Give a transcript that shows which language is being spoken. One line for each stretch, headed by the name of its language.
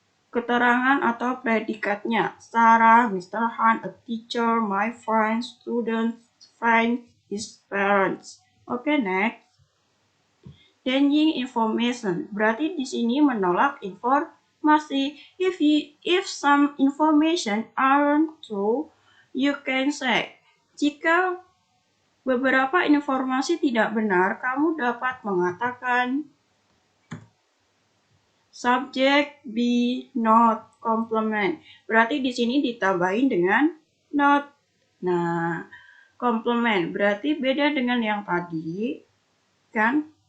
Indonesian: Keterangan atau predikatnya.
English: Sarah, Mr. Han, a teacher, my friends, students, friends, his parents. Oke, next. Denying information.
Indonesian: Berarti di sini menolak informasi.
English: If some information aren't true, you can say.
Indonesian: Jika beberapa informasi tidak benar, kamu dapat mengatakan
English: subject be not complement.
Indonesian: Berarti di sini ditambahin dengan not. Nah, complement berarti beda dengan yang tadi, kan?